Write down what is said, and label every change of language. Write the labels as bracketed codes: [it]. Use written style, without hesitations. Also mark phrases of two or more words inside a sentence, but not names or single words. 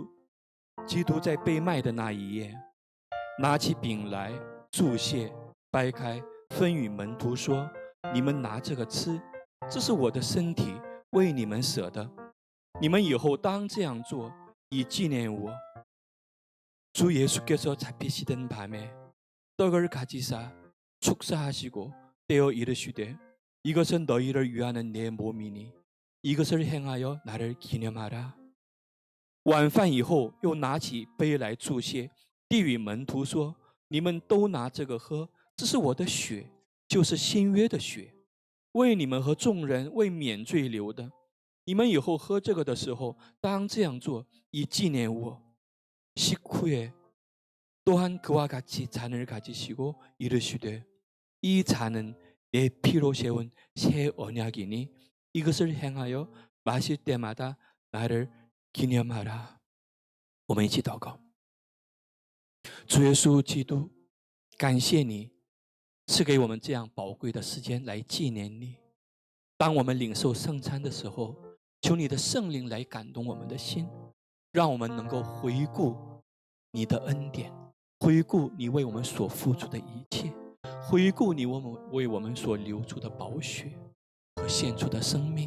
[zh] 基督在被卖的那一夜，拿起饼来，祝谢，掰开，分与门徒说：“你们拿这个吃，这是我的身体，为你们舍的。你们以后当这样做，以纪念我。” [ko] 주 예수께서 잡히시던 밤에 떡을 가지사 축사하시고 떼어 이르시되 이것은 너희를 위하는 내 몸이니 이것을 행하여 나를 기념하라. [zh] 晚饭以后，又拿起杯来祝谢，递与门徒说：“你们都拿这个喝，这是我的血， 就是新约的血，为你们和众人为免罪流的。你们以后喝这个的时候，当这样做，以纪念我。 [ko] 식후에 또한 그와 같이 잔을 가지시고 이르시되 이 잔은 내 피로 세운 새 언약이니 이것을 행하여 마실 때마다 나를 기념하라. [zh] 我们一起祷告。主耶稣基督，感谢你赐给我们这样宝贵的时间来纪念你。当我们领受圣餐的时候，求你的圣灵来感动我们的心，让我们能够回顾你的恩典，回顾你为我们所付出的一切，回顾你为我们所流出的宝血和献出的生命。